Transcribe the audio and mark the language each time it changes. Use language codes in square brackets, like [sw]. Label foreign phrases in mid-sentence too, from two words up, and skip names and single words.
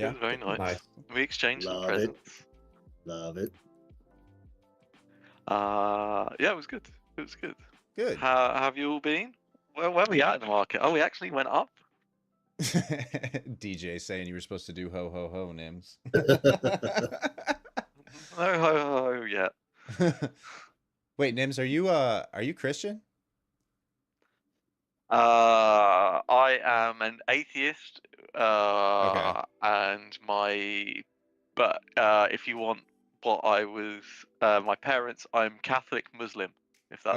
[en] it was very nice. We exchanged some presents. Love it. Yeah, it was good. It was good. Good. How have you all been? Where are we at in the market? Oh, we actually went up. DJ saying you were supposed to do ho ho ho, Nims. No ho ho ho yet. Wait, Nims, are you Christian? I am an atheist. Okay. And my But if you want what I was, my parents, I'm Catholic Muslim, if that's